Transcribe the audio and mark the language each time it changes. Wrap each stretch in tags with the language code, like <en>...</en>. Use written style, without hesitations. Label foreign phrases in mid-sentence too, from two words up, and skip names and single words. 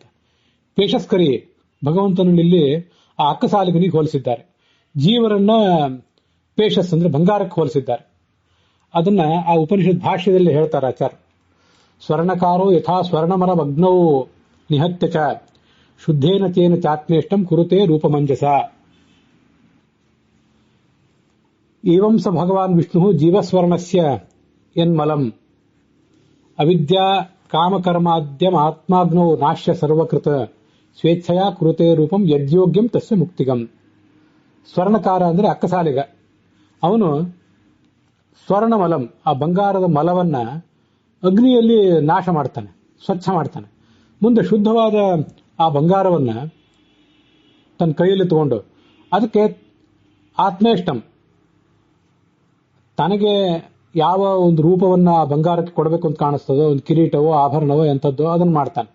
<kn>ಪೇಶಸ್ಕರಿ ಭಗವಂತನಲ್ಲಿ ಆ ಅಕ್ಕಸಾಲಿಗನಿಗೆ ಹೋಲಿಸಿದ್ದಾರೆ. ಜೀವರನ್ನ ಪೇಶಸ್ ಅಂದ್ರೆ ಬಂಗಾರಕ್ಕೆ ಹೋಲಿಸಿದ್ದಾರೆ. ಅದನ್ನ ಆ ಉಪನಿಷತ್ ಭಾಷ್ಯದಲ್ಲಿ ಹೇಳ್ತಾರೆ ಆಚಾರ್ಯ.</kn> <sa>ಸ್ವರ್ಣಕಾರೋ ಯಥಾ ಸ್ವರ್ಣಮರ ಮಗ್ನೌ ನಿಹತ್ಯ ಚ ಶುದ್ಧೇನ ಚೇನ ಚಾತ್ಮೇಷ್ಟಂ ಕುರುತೆ ರೂಪಮಂಜಸ. ಏವಂ ಸ ಭಗವಾನ್ ವಿಷ್ಣು ಜೀವಸ್ವರ್ಣಸ್ಯ ಯನ್ಮಲಂ ಅವಿದ್ಯಾ ಕಾಮಕರ್ಮಾದ್ಯಂ ಆತ್ಮಾಗ್ನೋ ನಾಶ್ಯ ಸರ್ವಕೃತ ಸ್ವೇಚ್ಛೆಯ ಕುರುತೆ ರೂಪಂ ಯದ್ಯೋಗ್ಯಂ ತಸ್ಯ ಮುಕ್ತಿಗಂ.</sa> <kn>ಸ್ವರ್ಣಕಾರ ಅಂದ್ರೆ ಅಕ್ಕಸಾಲಿಗ. ಅವನು ಸ್ವರ್ಣಮಲಂ, ಆ ಬಂಗಾರದ ಮಲವನ್ನ ಅಗ್ನಿಯಲ್ಲಿ ನಾಶ ಮಾಡ್ತಾನೆ, ಸ್ವಚ್ಛ ಮಾಡ್ತಾನೆ. ಮುಂದೆ ಶುದ್ಧವಾದ ಆ ಬಂಗಾರವನ್ನ ತನ್ನ ಕೈಯಲ್ಲಿ ತಗೊಂಡು ಅದಕ್ಕೆ ಆತ್ಮೇಷ್ಟಂ, ತನಗೆ ಯಾವ ಒಂದು ರೂಪವನ್ನ ಆ ಬಂಗಾರಕ್ಕೆ ಕೊಡಬೇಕು ಅಂತ ಕಾಣಿಸ್ತದೋ, ಒಂದು ಕಿರೀಟವೋ ಆಭರಣವೋ ಎಂಥದ್ದೋ ಅದನ್ನು ಮಾಡ್ತಾನೆ.</kn>